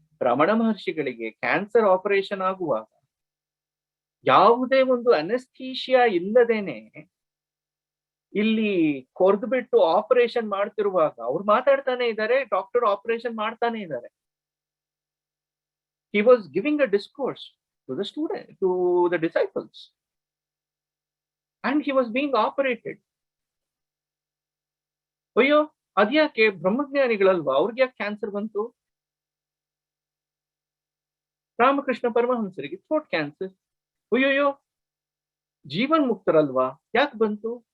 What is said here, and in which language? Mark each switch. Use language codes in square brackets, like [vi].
[kn] Ramana ಮಹರ್ಷಿಗಳಿಗೆ cancer operation ಆಗುವಾಗ ಯಾವುದೇ ಒಂದು ಅನೆಸ್ಥೀಶಿಯಾ ಇಲ್ಲದೇನೆ ಇಲ್ಲಿ ಕೊರ್ದು ಬಿಟ್ಟು ಆಪರೇಷನ್ ಮಾಡ್ತಿರುವಾಗ ಅವ್ರು ಮಾತಾಡ್ತಾನೆ ಇದ್ದಾರೆ, ಡಾಕ್ಟರ್ ಆಪರೇಷನ್ ಮಾಡ್ತಾನೆ ಇದ್ದಾರೆ. [en] He was giving a discourse to the student, to the disciples, and he was being operated. [kn] ಅಯ್ಯೋ ಅದ್ಯಾಕೆ ಬ್ರಹ್ಮಜ್ಞಾನಿಗಳಲ್ವಾ, ಅವ್ರಿಗೆ ಯಾಕೆ ಕ್ಯಾನ್ಸರ್ ಬಂತು? ರಾಮಕೃಷ್ಣ ಪರಮಹಂಸರಿಗೆ ಥ್ರೋಟ್ ಕ್ಯಾನ್ಸರ್, ಅಯ್ಯೋಯ್ಯೋ ಜೀವನ್ ಮುಕ್ತರಲ್ವಾ, ಯಾಕೆ ಬಂತು?